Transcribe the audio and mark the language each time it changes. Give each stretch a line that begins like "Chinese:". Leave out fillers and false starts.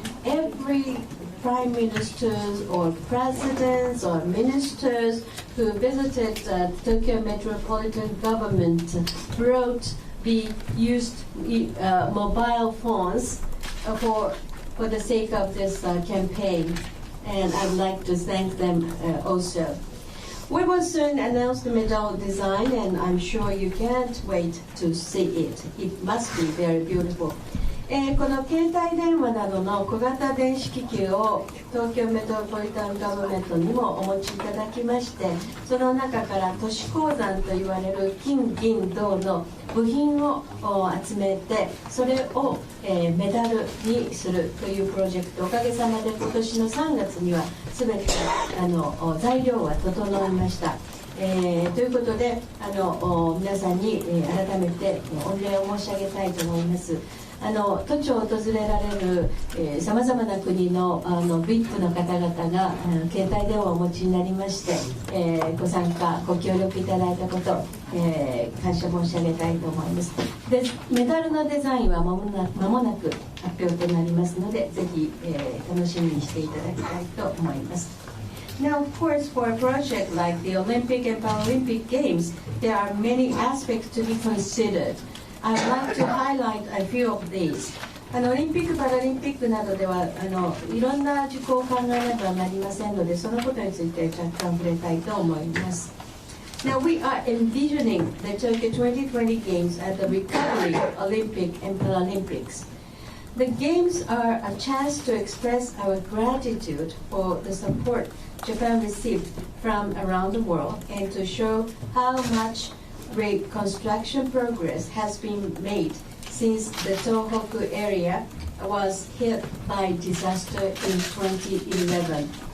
English: Every prime ministers or presidents or ministers who visited Tokyo Metropolitan Government brought the used mobile phones for the sake of this campaign, and I'd like to thank them also. We will soon announce the medal design, and I'm sure you can't wait to see it. It must be very beautiful.
Japanese: この携帯電話などの小型電子機器を東京メトロポリタンガバメントにもお持ちいただきまして、その中から都市鉱山といわれる金銀銅の部品を集めて、それをメダルにするというプロジェクト、おかげさまで今年の3月には全て材料は整いました。ということで皆さんに改めて御礼を申し上げたいと思います。都庁を訪れられるさまざまな国のVIP の方々が携帯電話をお持ちになりまして、ご参加ご協力いただいたこと、感謝申し上げたいと思います。でメダルのデザインは間もなく発表となりますので、ぜひ、楽しみにしていただきたいと思います。
English: Now, of course, for a project like the Olympic and Paralympic Games, there are many aspects to be considered. I'd like to highlight a few of these.
Japanese: オリンピック・パラリンピックなどではいろんな事項を考えなければなりませんので、そのことについて若干触れたいと思います。
English: Now, we are envisioning the Tokyo 2020 Games as the recovery Olympic and Paralympics. The Games are a chance to express our gratitude for the support Japan received from around the world and to show how much reconstruction progress has been made since the Tohoku area was hit by disaster in 2011.